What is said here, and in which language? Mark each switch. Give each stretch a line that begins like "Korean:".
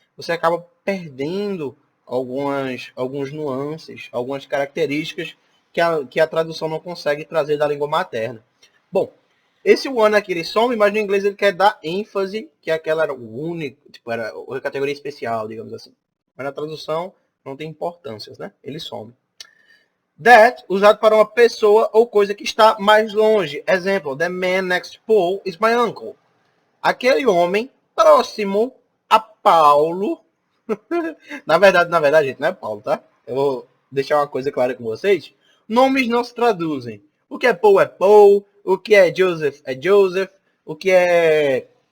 Portuguese: Você acaba perdendo alguns nuances, algumas características que a tradução não consegue trazer da língua materna. Bom, esse one aqui ele some, mas no inglês ele quer dar ênfase que aquela era o único, tipo, era a categoria especial, digamos assim. Mas na tradução não tem importâncias, né? Ele some. That, usado para uma pessoa ou coisa que está mais longe.
English: Exemplo, the man next to Paul is my uncle.
Portuguese: Aquele homem próximo a Paulo. na verdade, gente, não é Paulo, tá? Eu vou deixar uma coisa clara com vocês. Nomes não se traduzem. O que é Paul, o que é Joseph, o que é